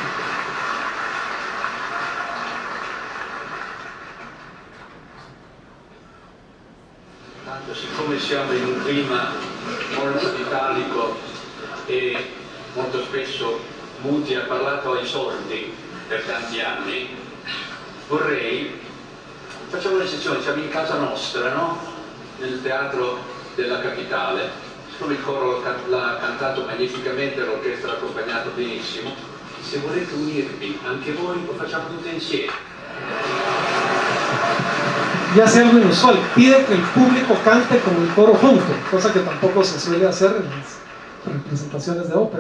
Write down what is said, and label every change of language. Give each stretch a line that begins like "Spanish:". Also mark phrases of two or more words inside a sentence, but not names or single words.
Italian: Siccome siamo in un clima molto italico e molto spesso Muti ha parlato ai sordi per tanti anni, facciamo un'eccezione, siamo in casa nostra, no? Nel teatro della capitale, siccome il coro l'ha cantato magnificamente, l'orchestra l'ha accompagnato benissimo, se volete unirvi anche voi lo facciamo tutti insieme.
Spanish: Y hace algo inusual, pide que el público cante con el coro junto, cosa que tampoco se suele hacer en las representaciones de ópera.